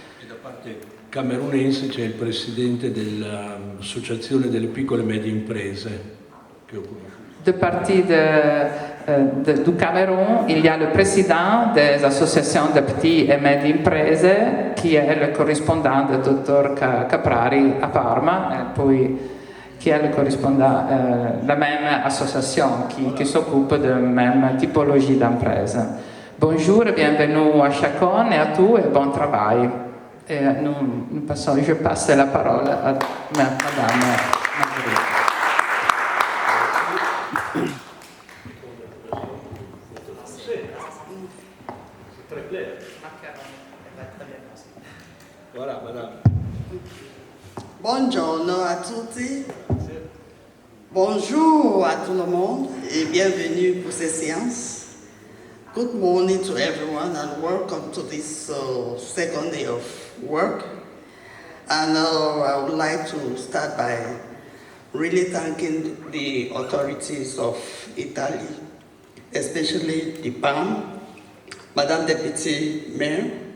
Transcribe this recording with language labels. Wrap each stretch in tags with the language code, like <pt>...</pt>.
<it>E da parte camerunense c'è il presidente dell'Associazione delle piccole e medie imprese che occupa.</it> <fr>De partie du Cameroun, il y a le président des associations de petites et médières imprese, qui est le correspondant du dottor Caprari à Parma, et puis qui est le correspondant la même association qui s'occupe de la même typologie d'imprese. Bonjour et bienvenue à chacun et à tous et bon travail. Et je passe la parole à Madame Marguerite. Voilà, madame.</fr> <it>Buongiorno a tutti.</it> <fr>Bonjour à tout le monde et bienvenue pour cette séance.</fr> <en>Good morning to everyone and welcome to this second day of work. And I would like to start by really thanking the authorities of Italy, especially the PAM, Madame Deputy Mayor.</en>